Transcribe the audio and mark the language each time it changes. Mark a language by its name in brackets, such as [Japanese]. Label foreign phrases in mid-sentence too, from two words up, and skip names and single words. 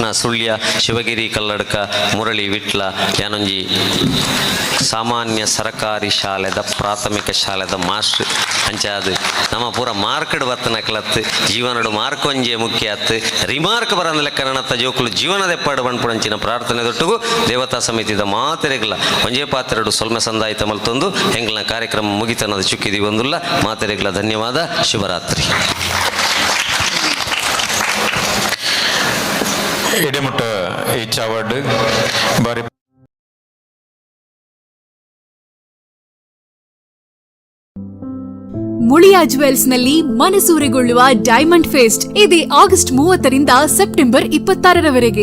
[Tulu] ಸುಳ್ಯ, ಶಿವಗಿರಿ ಕಲ್ಲಡ್ಕ, ಮುರಳಿ ವಿಟ್ಲ ಯಾನೊಂಜಿ ಸಾಮಾನ್ಯ ಸರಕಾರಿ ಶಾಲೆದ ಪ್ರಾಥಮಿಕ ಶಾಲೆದ ಮಾಸ್ಟರ್ ಅಂಚಾದ ನಮ್ಮ ಪೂರ ಮಾರ್ಕ್ಡ್ ಬರ್ತನ ಕಲತ್ತು ಜೀವನಡು ಮಾರ್ಕ್ ಒಂಜೆ ಮುಖ್ಯ ಆತ್ ರಿಮಾರ್ಕ್ ಬರಂದ ಲೆಕ್ಕ ನನ್ನತ್ತ ಜೋಕುಲು ಜೀವನದ ಎಪ್ಪಾಡು ಬಣ್ಪುಣಂಚಿನ ಪ್ರಾರ್ಥನೆ ದೊಟ್ಟುಗು ದೇವತಾ ಸಮಿತಿದ ಮಾತೆರೆಗ್ಲ ಒಂಜೇ ಪಾತ್ರೆಡು ಸೊಲ್ಮೆ ಸಂದಾಯಿತ ಮಲ್ತೊಂದು ಹೆಂಗ್ಲ ಕಾರ್ಯಕ್ರಮ ಮುಗಿತನದ ಚುಕ್ಕಿದಿ ಬಂದುಲ್ಲ ಮಾತೆರೆಗ್ಲ ಧನ್ಯವಾದ. ಶುಭರಾತ್ರಿ. ಇಡಿಮುಟ್ಟ ಈ ಚಾವಡ್ ಬಾರಿ [Kannada] ಮುಳಿಯಾ ಜುವೆಲ್ಸ್ ನಲ್ಲಿ ಮನಸೂರೆಗೊಳ್ಳುವ ಡೈಮಂಡ್ ಫೆಸ್ಟ್ ಇದೆ ಆಗಸ್ಟ್ 30ರಿಂದ ಸೆಪ್ಟೆಂಬರ್ 26ರವರೆಗೆ.